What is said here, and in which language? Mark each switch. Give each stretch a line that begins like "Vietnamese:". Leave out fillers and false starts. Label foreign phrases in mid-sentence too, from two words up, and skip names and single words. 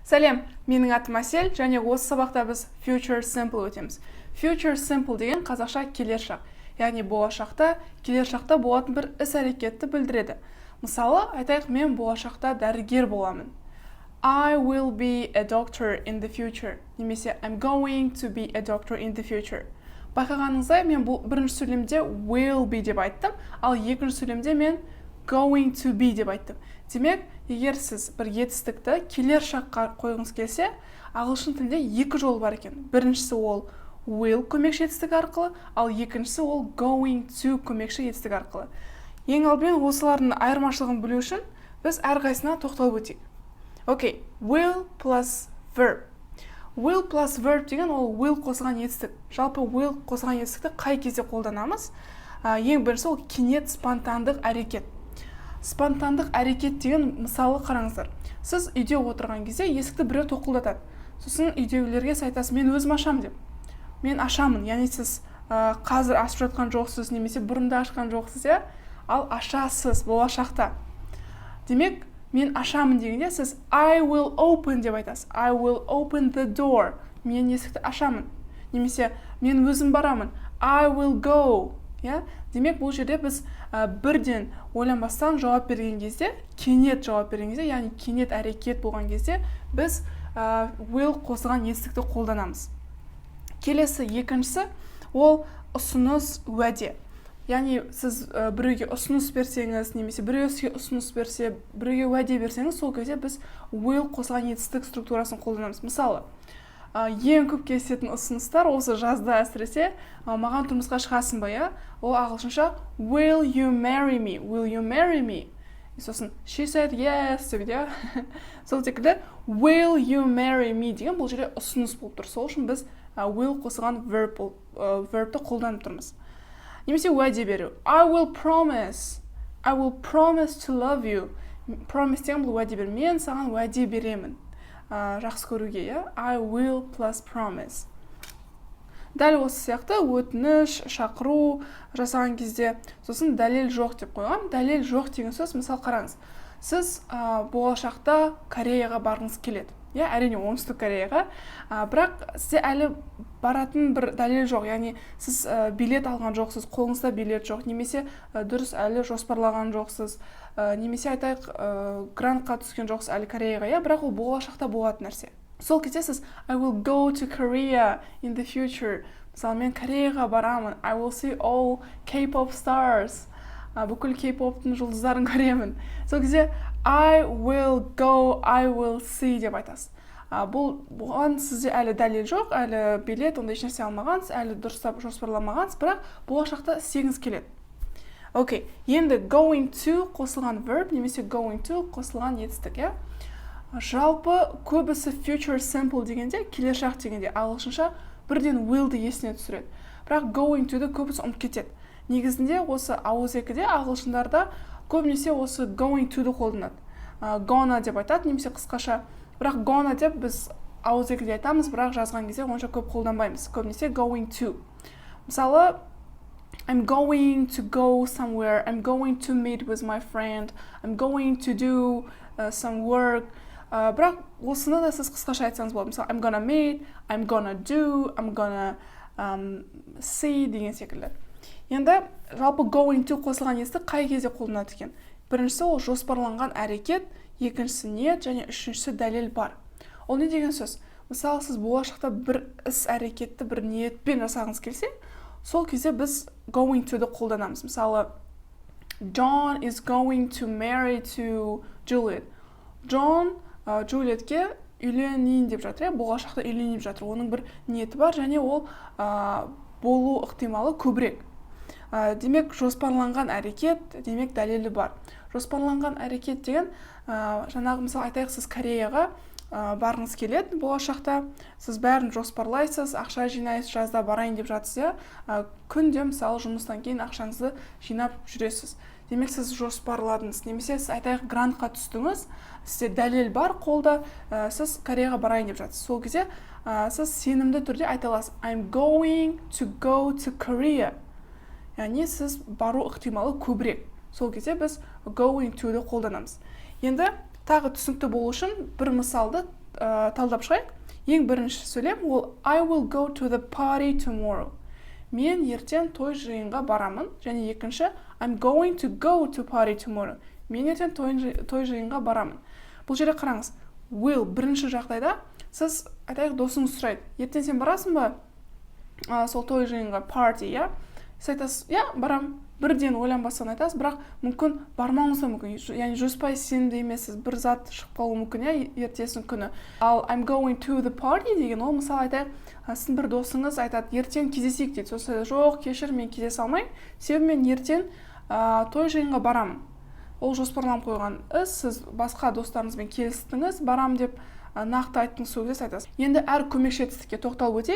Kazakh: Сәлем, менің атым Әсел, және осы сабақта біз
English: future simple
Kazakh: өтеміз.
English: Future simple
Kazakh: деген қазақша келер шақ, яғни болашақта, келер шақта болатын бір іс-әрекетті білдіреді. Мысалы, айтайық, мен болашақта дәрігер боламын.
English: I will be a doctor in the future. Немесе I'm going to be a doctor in the future.
Kazakh: Байқағаныңыздай, мен бұл бірінші сөйлемде
English: will be
Kazakh: деп айттым, ал екінші сөйлемде мен
English: going to be
Kazakh: деп айттым. Демек, егер сіз бір етістікті келер шаққа қойғыңыз келсе, ағылшын тілінде екі жол бар екен. Біріншісі ол will көмекші етістік арқылы, ал екіншісі ол
English: going to
Kazakh: көмекші етістік арқылы. Ең алдымен осылардың айырмашылығын білу үшін біз әрқайсысына тоқталып өтейік. Окей,
English: will plus verb. Will plus verb
Kazakh: деген ол
English: will
Kazakh: қосылған етістік. Жалпы will қосылған етістікті қай кезде қолданамыз? Ең бірінші ол кенет спонтандық әрекет. Спонтандық әрекет деген мысалы қараңыздар. Сіз үйде отырған кезде есікті біреу тоқылдатады. Сосын үйдегілерге айтасыз, мен өзім ашам деп. Мен ашамын, яғни сіз қазір ашып жатқан жоқсыз, немесе бұрында ашқан жоқсыз, ал ашасыз болашақта. Демек, мен ашамын дегенде сіз
English: I will open
Kazakh: деп айтасыз.
English: I will open the door.
Kazakh: Мен есікті ашамын. Немесе мен өзім барамын.
English: I will go.
Kazakh: Демек, бұл жерде біз бірден ойланбастан жауап берген кезде, кенет жауап берген кезде, яғни кенет әрекет болған кезде, біз will қосылған етістікті қолданамыз. Келесі екіншісі, ол ұсыныс уәде. Яғни сіз біреуге ұсыныс берсеңіз, немесе біреу сізге ұсыныс берсе, біреуге уәде берсеңіз, сол кезде біз will қосылған етістік структурасын қолданамыз. Мысалы, ең көп кездесетін ұсыныстар осы жазда әсіресе маған тұрмысқа шығасың ба, ол ағылшынша
English: will you marry me? Will you marry me? Сосын she said yes
Kazakh: деп, сол секілді
English: will you marry me
Kazakh: деген бұл жерде ұсыныс болып тұр. Сол үшін біз will қосылған verbті қолданып тұрмыз. Немесе уәде беру.
English: I will promise to love you.
Kazakh: Promise деген бұл уәде беру. Мен саған уәде беремін. Жақсы көруге,
English: I will plus promise.
Kazakh: Дәл осы сияқты өтініш, шақыру жасаған кезде, сосын дәлел жоқ деп қойған. Дәлел жоқ деген сөз, мысал қараңыз. Сіз болашақта Кореяға барғыңыз келеді. Әрине оңтүстік Кореяға, бірақ сізде әлі баратын бір дәлел жоқ, яғни сіз билет алған жоқсыз, қолыңызда билет жоқ, немесе дұрыс әлі жоспарлаған жоқсыз, немесе айтайық грантқа түскен жоқсыз әлі Кореяға, бірақ ол болашақта болатын нәрсе. Сол кезде сіз
English: I will go to Korea in the future.
Kazakh: Мысалы, мен Кореяға барамын.
English: I will see all K-pop stars.
Kazakh: Бүкіл K-pop'тың жұлдыздарын көремін. Сол кезде
English: I will go, I will see
Kazakh: деп айтасыз. Бұған сізде әлі дәлел жоқ, әлі билет, онда ешнәрсе алмағансыз, әлі дұрыстап жоспарламағансыз, бірақ болашақта істегіңіз келеді. Окей, енді
English: going to
Kazakh: қосылған verb, немесе
English: going to
Kazakh: қосылған етістік, Жалпы көбісі
English: future simple
Kazakh: дегенде, келер шақ дегенде ағылшынша бірден will-ді есіне түсіреді. Бірақ
English: going to-ді
Kazakh: көбісі ұмытып кетеді. Негізінде осы ауызекіде ағылшындарда көбінесе осы
English: going to-ді
Kazakh: қолданады. Gonna деп айтады, немесе қысқаша. Бірақ gonna деп біз ауызекіде айтамыз, бірақ жазған кезде онша көп қолданбаймыз.
English: Көбінесе going to. Мысалы, I'm going to go somewhere. I'm going to meet with my friend. I'm going to do some work.
Kazakh: Бірақ осыны да сіз қысқаша айтсаңыз болады. Мысалы,
English: I'm gonna meet, I'm gonna do, I'm gonna see
Kazakh: деген секілді. Енді жалпы
English: going to
Kazakh: қосылған етістік қай кезде қолданады екен? Біріншісі ол жоспарланған әрекет, екіншісі ниет және үшіншісі дәлел бар. Ол не деген сөз? Мысалы, сіз болашақта бір іс әрекетті бір ниетпен жасағыңыз келсе, сол кезде біз
English: going to-ды
Kazakh: қолданамыз. Мысалы,
English: John is going to marry to Juliet.
Kazakh: John Джулиетке үйленейін деп жатыр, болашақта үйленейін деп жатыр. Оның бір ниеті бар, және ол болу ықтималы көбірек. Демек, жоспарланған әрекет, демек дәлелі бар. Жоспарланған әрекет деген, жаңағы мысалы айтайық, сіз Кореяға барғыңыз келеді, болашақта сіз бәрін жоспарлайсыз, ақша жинайсыз, жазда барайын деп жатсыз, күнде мысалы жұмыстан кейін ақшаңызды жинап жүресіз. Демек, сіз жоспарладыңыз, немесе сіз айтайық грантқа түстіңіз, сізде дәлел бар қолда, сіз Кореяға барайын деп жатсыз. Сол кезде сіз сенімді түрде айта аласыз,
English: I'm going to go to Korea.
Kazakh: Яғни сіз бару ықтималы көбірек. Сол кезде біз
English: going to-ді
Kazakh: қолданамыз. Енді тағы түсінікті болу үшін бір мысалды талдап шығайық. Ең бірінші сөйлем ол
English: I will go to the party tomorrow.
Kazakh: Мен ертең той жиынға барамын. Және екінші
English: I'm going to go to party tomorrow.
Kazakh: Мен ертең той жиынға барамын. Бұл жерде қараңыз. Will бірінші жағдайда сіз айтайық досыңыз сұрайды. Ертең сен барасың ба? Сол той жиынға party, я? Сіз айтасыз, я, барам. Бірден ойланбастан айтасыз, бірақ мүмкін бармауыңыз да мүмкін. Яғни 100% сенімді емессіз, бір зат шығып қалуы мүмкін, я, ертесің күні. Ал
English: I'm going to the party
Kazakh: деген ол мысалы айтайық, сіздің бір досыңыз айтады, ертең кездесейік дейді. Сосын жоқ, кешір, мен кездесе алмаймын. Себебі мен ертең той жиынға барамын. Ол жоспарланып қойған іс, сіз басқа достарыңызбен келістіңіз, барам деп нақты айттыңыз, сол кезде айтасыз. Енді әр көмекші етістікке тоқталып өтейік.